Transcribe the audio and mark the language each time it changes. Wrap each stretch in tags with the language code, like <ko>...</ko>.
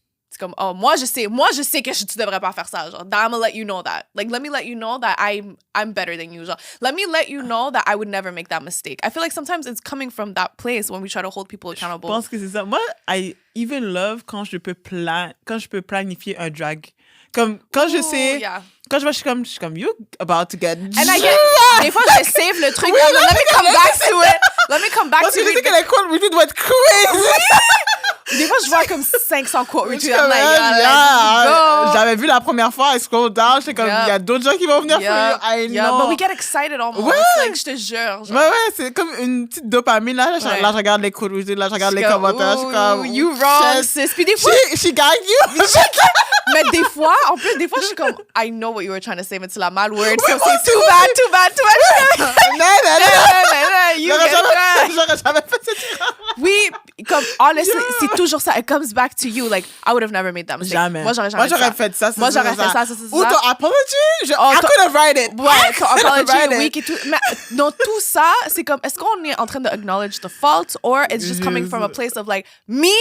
<fr>C'est comme, oh, moi je sais que tu devrais pas faire ça.</fr> <en>Genre, I'm gonna let you know that. Like, let me let you know that I'm better than you. Genre, let me let you know that I would never make that mistake. I feel like sometimes it's coming from that place when we try to hold people accountable.</en> <fr>Je pense que c'est ça. Moi,</fr> <en>I even love</en> <fr>quand je peux planifier un drag. Comme, quand je sais...</fr> <en>Yeah.</en> <fr>Quand je suis comme,</fr> <en>you about to get... And I get...</en> <fr>Des fois, je save le truc.</fr> <en>Oui, let me come back to it. Let me come back to it.</en> <fr>Parce que je sais que les quote retweets doivent être crazy. Des fois, je vois comme 500 quote retweets.</fr> <en>I'm like, yeah.</en> <fr>J'avais vu la première fois,</fr> <en>I scroll down,</en> <fr>j'étais comme, il y a d'autres gens qui vont venir</fr> <en>for you. I know. But we get excited almost.</en> <fr>Ouais. Like, je te jure. Genre. Ouais, c'est comme une petite dopamine. Là, je regarde les quote retweets, là, je regarde les commentaires. Je suis comme,</fr> <en>you wrong, sis.</en> <fr>Puis des fois...</fr> <en>She got you.</en> <fr>Mais des fois, en plus, des fois, je suis comme,</fr> <en>I know what you were trying to say,</en> <fr>mais c'est la mal word. So c'est too bad. Non.</fr> <en>You get that.</en> <fr>J'aurais jamais fait cette erreur. Oui, comme comme, honestly, c'est toujours ça.</fr> <en>It comes back to you. Like, I would have never made that mistake.</en> <fr>Jamais. Moi, j'aurais jamais fait ça. Moi, j'aurais fait ça. Ou ton</fr> <en>apology, I could have write it.</en> <fr>Ouais, ton apology, week et tout. Mais dans tout ça, c'est comme, est-ce qu'on est en train de acknowledge</fr> <en>the fault or it's just coming from a place of like, me?</en>